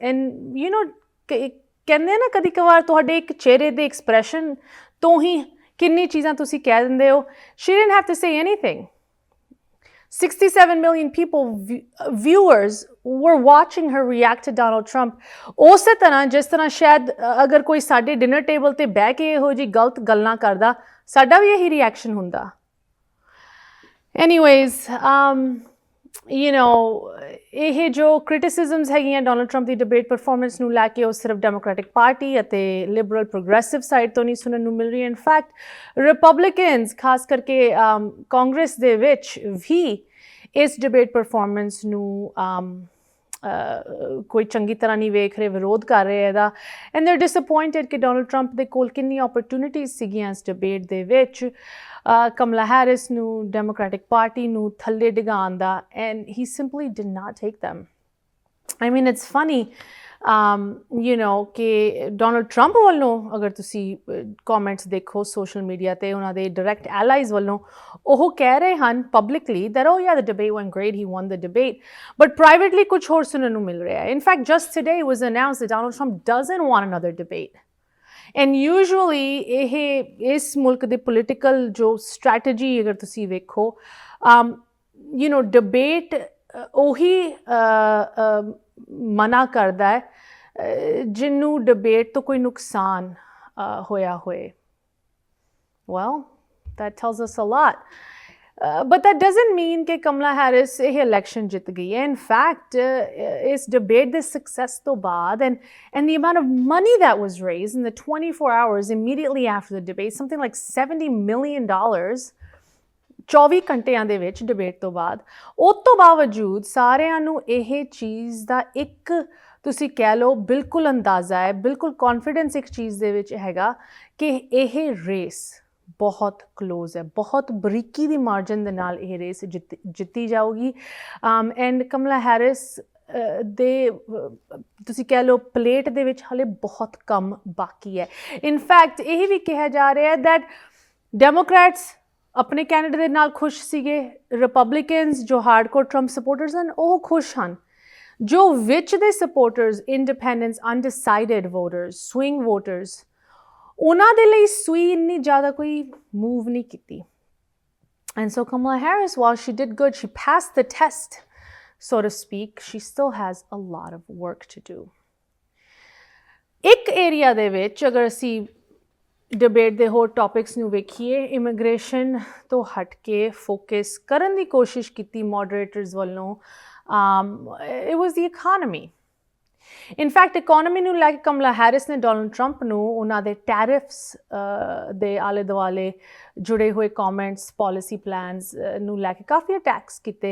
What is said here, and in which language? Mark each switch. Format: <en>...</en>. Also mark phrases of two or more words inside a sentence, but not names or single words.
<en>And you know,</en> <pa>ਕਹਿੰਦੇ ਨਾ ਕਦੀ ਕਵਾਰ ਤੁਹਾਡੇ ਇੱਕ ਚਿਹਰੇ ਦੇ ਐਕਸਪ੍ਰੈਸ਼ਨ ਤੋਂ ਹੀ ਕਿੰਨੀ ਚੀਜ਼ਾਂ ਤੁਸੀਂ ਕਹਿ ਦਿੰਦੇ ਹੋ.</pa> <en>She didn't have to say anything. 67 million people, viewers, were watching her react to Donald Trump.</en> <pa>ਉਸੇ ਤਰ੍ਹਾਂ ਜਿਸ ਤਰ੍ਹਾਂ ਸ਼ਾਇਦ ਅਗਰ ਕੋਈ ਸਾਡੇ</pa> <en>dinner table</en> <pa>ਤੇ ਬਹਿ ਕੇ ਇਹੋ ਜਿਹੀ ਗਲਤ ਗੱਲਾਂ ਕਰਦਾ, ਸਾਡਾ ਵੀ ਇਹੀ ਰਿਐਕਸ਼ਨ ਹੁੰਦਾ.</pa> <en>Anyways, you know,</en> <pa>ਇਹ ਜੋ ਕ੍ਰਿਟਿਸਿਜ਼ਮਸ ਹੈਗੀਆਂ ਡੋਨਲਡ ਟਰੰਪ ਦੀ</pa> <en>debate performance</en> <pa>ਨੂੰ ਲੈ ਕੇ, ਉਹ ਸਿਰਫ ਡੈਮੋਕ੍ਰੈਟਿਕ ਪਾਰਟੀ ਅਤੇ</pa> <en>liberal progressive side</en> <pa>ਤੋਂ ਨਹੀਂ ਸੁਣਨ ਨੂੰ ਮਿਲ ਰਹੀ.</pa> <en>in fact Republicans</en> <pa>ਖਾਸ ਕਰਕੇ ਕਾਂਗਰਸ ਦੇ ਵਿੱਚ ਵੀ ਇਸ</pa> <en>debate performance</en> <pa>ਨੂੰ ਕੋਈ ਚੰਗੀ ਤਰ੍ਹਾਂ ਨਹੀਂ ਵੇਖ ਰਹੇ, ਵਿਰੋਧ ਕਰ ਰਹੇ ਇਹਦਾ.</pa> <en>and they are disappointed</en> <pa>ਕਿ ਡੋਨਲਡ ਟਰੰਪ ਦੇ ਕੋਲ ਕਿੰਨੀ ਓਪਰਚੁਨਿਟੀਜ਼ ਸੀਗੀਆਂ ਇਸ ਡਿਬੇਟ ਦੇ ਵਿੱਚ ਕਮਲਾ ਹੈਰਿਸ ਨੂੰ, ਡੈਮੋਕ੍ਰੈਟਿਕ ਪਾਰਟੀ ਨੂੰ ਥੱਲੇ ਡਿਗਾਉਣ ਦਾ,</pa> <en>and he simply did not take them. I mean it's funny, you know,</en> <pa>ਕਿ ਡੋਨਲਡ ਟਰੰਪ ਵੱਲੋਂ ਅਗਰ ਤੁਸੀਂ ਕਮੈਂਟਸ ਦੇਖੋ</pa> <en>social media</en> <pa>ਤੇ, ਉਹਨਾਂ ਦੇ</pa> <en>direct allies</en> <pa>ਵੱਲੋਂ ਉਹ ਕਹਿ ਰਹੇ ਹਨ</pa> <en>publicly that oh yeah the debate went great, he won the debate, but privately</en> <pa>ਕੁਝ ਹੋਰ ਸੁਣਨ ਨੂੰ ਮਿਲ ਰਿਹਾ ਹੈ.</pa> <en>In fact just today it was announced that Donald Trump doesn't want another debate. And usually</en> <pa>ਇਹ ਇਸ ਮੁਲਕ ਦੇ ਪੋਲੀਟੀਕਲ ਜੋ ਸਟ੍ਰੈਟਜੀ ਅਗਰ ਤੁਸੀਂ ਵੇਖੋ,</pa> <en>you know,</en> <pa>ਡਿਬੇਟ ਉਹੀ ਮਨਾ ਕਰਦਾ ਹੈ ਜਿਹਨੂੰ ਡਿਬੇਟ ਤੋਂ ਕੋਈ ਨੁਕਸਾਨ ਹੋਇਆ ਹੋਏ.</pa> <en>Well, that tells us a lot. But that doesn't mean</en> <pa>ਕਿ ਕਮਲਾ ਹੈਰਿਸ ਇਹ ਇਲੈਕਸ਼ਨ ਜਿੱਤ ਗਈ ਹੈ.</pa> <en>In fact,</en> <pa>ਇਸ ਡਿਬੇਟ ਦੇ ਸਕਸੈਸ ਤੋਂ ਬਾਅਦ</pa> <en>and the amount of money that was raised in the 24 hours immediately after the debate, something like $70 million,</en> <pa>24 ਘੰਟਿਆਂ ਦੇ ਵਿੱਚ ਡਿਬੇਟ ਤੋਂ ਬਾਅਦ, ਉਸ ਤੋਂ ਬਾਵਜੂਦ ਸਾਰਿਆਂ ਨੂੰ ਇਹ ਚੀਜ਼ ਦਾ ਇੱਕ ਤੁਸੀਂ ਕਹਿ ਲਓ ਬਿਲਕੁਲ ਅੰਦਾਜ਼ਾ ਹੈ, ਬਿਲਕੁਲ ਕੌਨਫੀਡੈਂਸ ਇੱਕ ਚੀਜ਼ ਦੇ ਵਿੱਚ ਹੈਗਾ ਕਿ ਇਹ ਰੇਸ ਬਹੁਤ ਕਲੋਜ਼ ਹੈ, ਬਹੁਤ ਬਰੀਕੀ ਦੀ ਮਾਰਜਨ ਦੇ ਨਾਲ ਇਹ ਰੇਸ ਜਿੱਤੀ ਜਾਊਗੀ. ਐਂਡ ਕਮਲਾ ਹੈਰਿਸ ਦੇ ਤੁਸੀਂ ਕਹਿ ਲਓ ਪਲੇਟ ਦੇ ਵਿੱਚ ਹਾਲੇ ਬਹੁਤ ਕੰਮ ਬਾਕੀ ਹੈ. ਇਨਫੈਕਟ ਇਹ ਵੀ ਕਿਹਾ ਜਾ ਰਿਹਾ ਹੈ</pa> <en>that Democrats</en> <pa>ਅਪਣੇ ਕੈਂਡੀਡੇਟ ਦੇ ਨਾਲ ਖੁਸ਼ ਸੀਗੇ, ਰਿਪਬਲਿਕਨਸ ਜੋ</pa> <en>hardcore Trump supporters</en> <pa>ਹੈਂ ਵੋ ਖੁਸ਼ ਹੈਂ, ਜੋ ਵਿੱਚ ਦੇ ਸਪੋਰਟਰਸ</pa> <en>independence undecided voters swing voters</en> <pa>ਉਹਨਾਂ ਦੇ ਲਈ ਸੂਈ ਇੰਨੀ ਜ਼ਿਆਦਾ ਕੋਈ ਮੂਵ ਨਹੀਂ ਕੀਤੀ.</pa> <en>And so Kamala Harris, while she did good, she passed the test, so to speak, she still has a lot of work to do.</en> <pa>ਇੱਕ ਏਰੀਆ ਦੇ ਵਿੱਚ ਅਗਰ ਅਸੀਂ ਡਿਬੇਟ ਦੇ ਹੋਰ ਟੌਪਿਕਸ ਨੂੰ ਵੇਖੀਏ, ਇਮੀਗ੍ਰੇਸ਼ਨ ਤੋਂ ਹਟ ਕੇ ਫੋਕਸ ਕਰਨ ਦੀ ਕੋਸ਼ਿਸ਼ ਕੀਤੀ ਮੌਡਰੇਟਰਸ ਵੱਲੋਂ,</pa> <en>it was the economy. In fact, economy</en> <pa>ਨੂੰ ਲੈ ਕੇ ਕਮਲਾ ਹੈਰਿਸ ਨੇ ਡੋਨਲਡ ਟਰੰਪ ਨੂੰ ਉਹਨਾਂ ਦੇ ਟੈਰਿਫਸ ਦੇ ਆਲੇ ਦੁਆਲੇ ਜੁੜੇ ਹੋਏ ਕਮੈਂਟਸ,</pa> <en>policy plans</en> <pa>ਨੂੰ ਲੈ ਕੇ ਕਾਫੀ ਅਟੈਕਸ ਕੀਤੇ.</pa>